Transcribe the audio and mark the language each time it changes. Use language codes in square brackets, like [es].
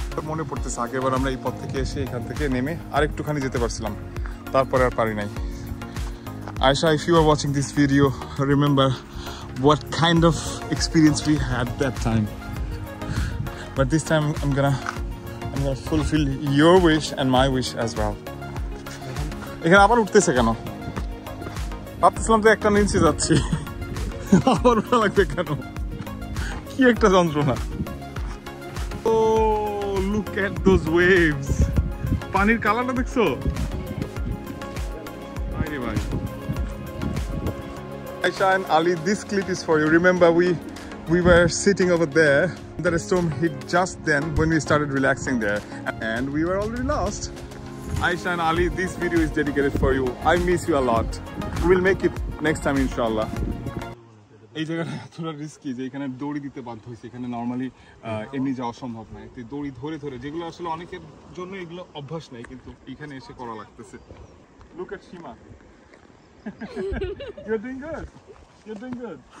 [bn] মনে পড়তেছে আগেরবার আমরা এই পথ থেকে এসে এখান থেকে নেমে আরেকটুখানি যেতে পারছিলাম, তারপরে আর পারি নাই। [en] Aisha, if you are watching this video, remember what kind of experience we had that time. But this time I'm gonna fulfill your wish and my wish as well. [bn] এখানে আবার উঠতেছে কেন? ভাবতেছিলাম তো একটা নিচে যাচ্ছি, আবার ওটা লাগবে কেন? কি একটা যন্ত্রণা। [en] Oh, look at those waves. [bn] পানির কালারটা দেখছো? আরে ভাই। [en] Aisha and Ali, this clip is for you. Remember we were sitting over there. The storm hit just then when we started relaxing there, and we were already lost. Aisha and Ali, this video is dedicated for you. I miss you a lot. We'll make it next time, inshallah. [bn] এই জায়গাটা এতটা risky যে এখানে দড়ি দিতে বাধ্য হয়েছে। এখানে নর্মালি এমনি যাওয়া সম্ভব নয়। তো দড়ি ধরে ধরে, যেগুলো আসলে অনেকের জন্য এগুলো অভ্যাস নেই, কিন্তু এখানে এসে করা লাগতেছে। [en] Look at Shima. You're doing good. You're doing good.